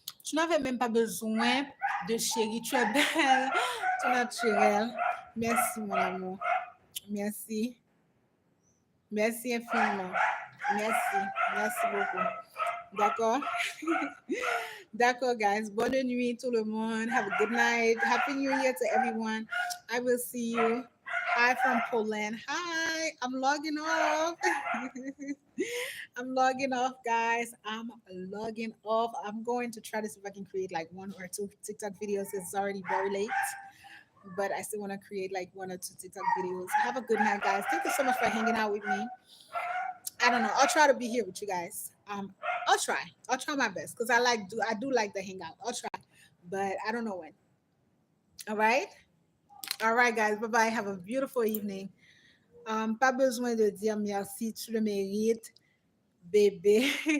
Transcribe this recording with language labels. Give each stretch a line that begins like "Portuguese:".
French: Tu n'avais même pas besoin de chérie, tu es belle, tu es naturelle. Merci, mon amour. Merci. Merci infiniment. Merci. Merci beaucoup. D'accord? D'accord, guys. Bonne nuit, tout le monde.
English: Have a good night. Happy New Year to everyone. I will see you. Hi from Poland. Hi. I'm logging off. I'm logging off, guys. I'm logging off. I'm going to try to see if I can create like one or two TikTok videos. It's already very late, but I still want to create like one or two TikTok videos. Have a good night, guys. Thank you so much for hanging out with me. I don't know. I'll try to be here with you guys. I'll try. I'll try my best because I do like the hangout. I'll try, but I don't know when. All right. All right, guys. Bye bye. Have a beautiful evening.
French: Pas besoin de dire merci, tu le mérites, bébé.